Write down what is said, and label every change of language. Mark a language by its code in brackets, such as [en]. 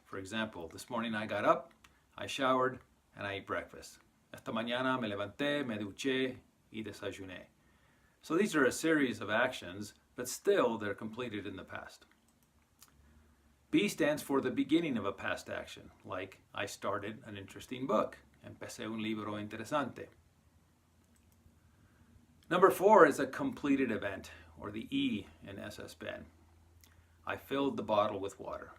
[en] For example, this morning I got up, I showered, and I ate breakfast. [es] Esta mañana me levanté, me duché y desayuné. [en] So these are a series of actions, but still they're completed in the past. B stands for the beginning of a past action, like I started an interesting book. [es] Empecé un libro interesante. [en] Number 4 is a completed event, or the E in SS-Ben. I filled the bottle with water.